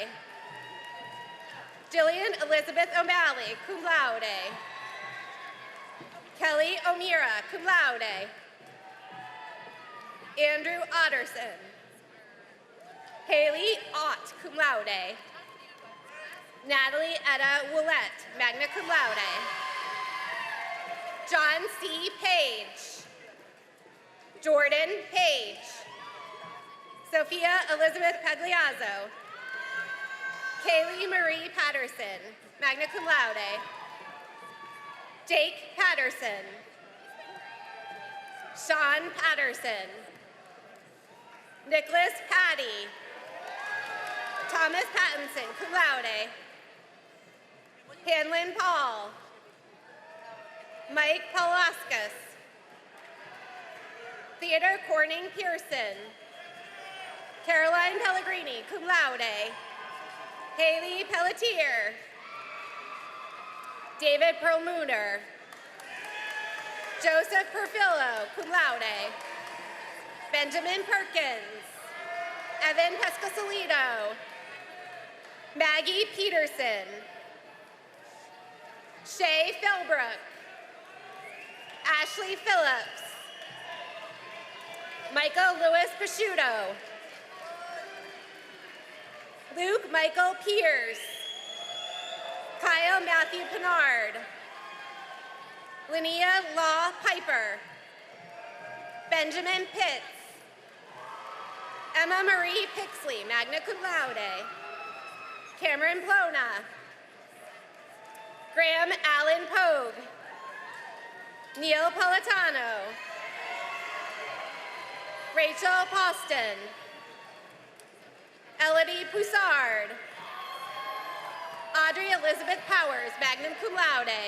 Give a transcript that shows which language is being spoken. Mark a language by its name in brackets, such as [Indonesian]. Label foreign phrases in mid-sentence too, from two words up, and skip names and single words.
[English] Jillian Elizabeth O'Malley, [Latin] cum laude. [English] Kelly O'Meara, [Latin] cum laude. [English] Andrew Otterson. Haley Ott, [Latin] cum laude. [English] Natalie Etta Willette, [Latin] magna cum laude. [English] John C. Page. Jordan Page. Sophia Elizabeth Pagliazzo. Kaylee Marie Patterson, [Latin] magna cum laude. [English] Jake Patterson. Sean Patterson. Nicholas Patty. Thomas Pattinson, [Latin] cum laude. [English] Hanlon Paul. Mike Palauskas. Theodore Corning Pearson. Caroline Pellegrini, [Latin] cum laude. [English] Haley Pelletier. David Perlmutter. Joseph Perfillo, [Latin] cum laude. [English] Benjamin Perkins. Evan Pescasolido. Maggie Peterson. Shay Philbrook. Ashley Phillips. Michael Lewis Prosciutto. Luke Michael Pierce. Kyle Matthew Pinard. Linnea Law Piper. Benjamin Pitts. Emma Marie Pixley, [Latin] magna cum laude. [English] Cameron Plona. Graham Allen Pogue. Neil Politano. Rachel Poston. Elodie Poussard. Audrey Elizabeth Powers, [Latin] magna cum laude.